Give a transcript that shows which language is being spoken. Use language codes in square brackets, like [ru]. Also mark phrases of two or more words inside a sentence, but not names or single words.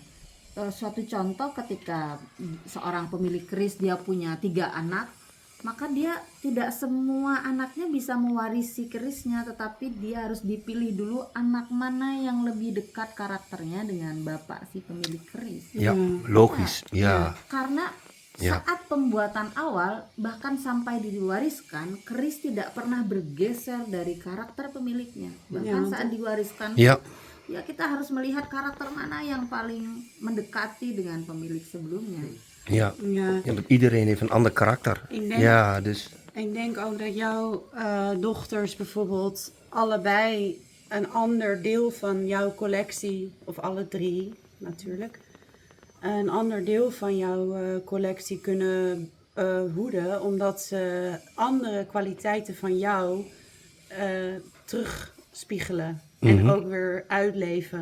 [id] Suatu contoh ketika seorang pemilik keris dia punya 3 anak, maka dia tidak semua anaknya bisa mewarisi kerisnya, tetapi dia harus dipilih dulu anak mana yang lebih dekat karakternya dengan bapak si pemilik keris. [nl] Ja, logisch. Ja. [id] Karena Ya. saat pembuatan awal bahkan sampai diwariskan, keris tidak pernah bergeser dari karakter pemiliknya. Bahkan saat diwariskan, [nl] Ja. [id] ya kita harus melihat karakter mana yang paling mendekati dengan pemilik sebelumnya. [nl] Ja. Ja. Ja, want iedereen heeft een ander karakter. Ik denk- Ja, dus. Ik denk ook dat jouw dochters bijvoorbeeld allebei een ander deel van jouw collectie, of alle 3 natuurlijk, een ander deel van jouw collectie kunnen hoeden, omdat ze andere kwaliteiten van jou terugspiegelen en ook weer uitleven.